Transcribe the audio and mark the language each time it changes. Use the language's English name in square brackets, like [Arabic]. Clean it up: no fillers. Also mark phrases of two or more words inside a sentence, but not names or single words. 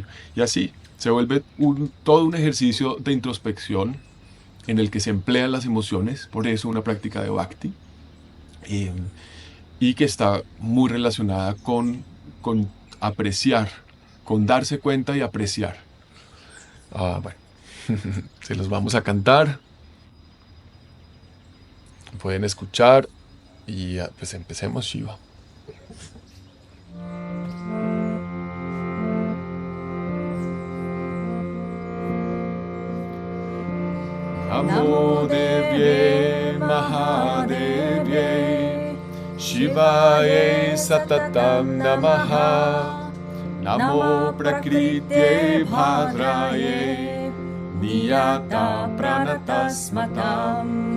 [Spanish] Y así se vuelve todo un ejercicio de introspección en el que se emplean las emociones, por eso una práctica de bhakti, eh, y que está muy relacionada con apreciar, con darse cuenta y apreciar. Bueno, se los vamos a cantar, pueden escuchar y pues empecemos, Shiva. [Sanskrit] नमो देव्यै महादेव्यै शिवायै सततं नमः नमः प्रकृत्यै भद्रायै नियताः प्रणताःस्मताम्